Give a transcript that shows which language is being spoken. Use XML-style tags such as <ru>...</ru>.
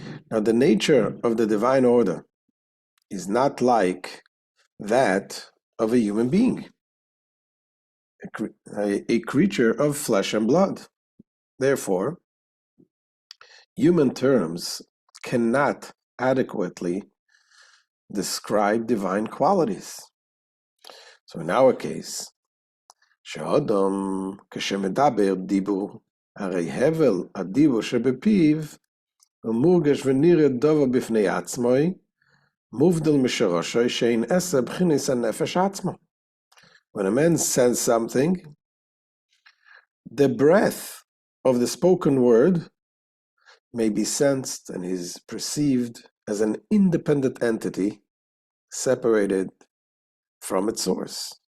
<en>Now the nature of the divine order is not like that of a human being, a creature of flesh and blood. Therefore, human terms cannot adequately describe divine qualities. So in our case,</en> <he>שאדם כשמדבר דיבור, הרי הבל הדיבור שבפיו, הוא מורגש ונראה דבר בפני עצמו, מובדל משורשו שאין עשה בחינת הנפש עצמו.</he> <en>When a man says something, the breath of the spoken word may be sensed and is perceived as an independent entity separated from its source.</en>